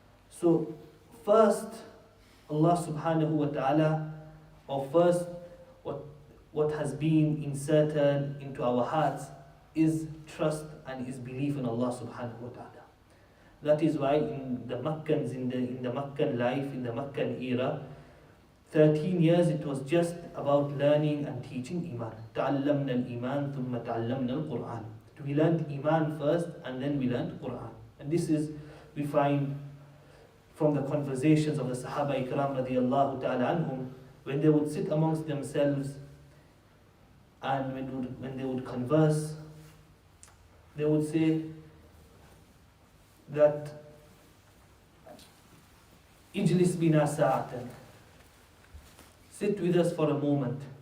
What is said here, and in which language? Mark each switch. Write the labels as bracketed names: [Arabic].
[English] So first, Allah subhanahu wa ta'ala, or first what has been inserted into our hearts is trust and is belief in Allah subhanahu wa ta'ala. That is why in the Makkans, in the Makkan life, in the Makkan era, 13 years it was just about learning and teaching Iman. [Arabic] تعلمنا الإيمان ثم تعلمنا القرآن. [English] We learned Iman first and then we learned Quran. And this is, we find from the conversations of the Sahaba Ikram radiyallahu ta'ala anhum, when they would sit amongst themselves and when they would converse, they would say that Ijlis bina sa'atan, sit with us for a moment.